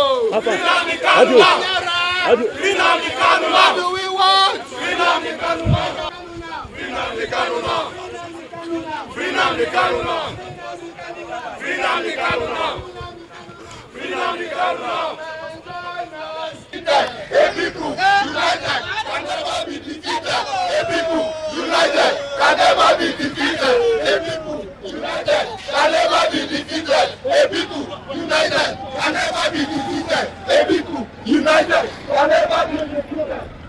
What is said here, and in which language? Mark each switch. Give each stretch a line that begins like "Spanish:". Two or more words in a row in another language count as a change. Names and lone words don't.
English: FreeNnamdi Kanu now. Nyara. FreeNnamdi Kanu What now. do we want? FreeNnamdi Kanu now. FreeNnamdi Kanu now. FreeNnamdi Kanu now. FreeNnamdi Kanu now. FreeNnamdi Kanu now. A people united can never be defeated. A people united can never be defeated. A people united can never be defeated. A people united can never be defeated. A people united can never be defeated.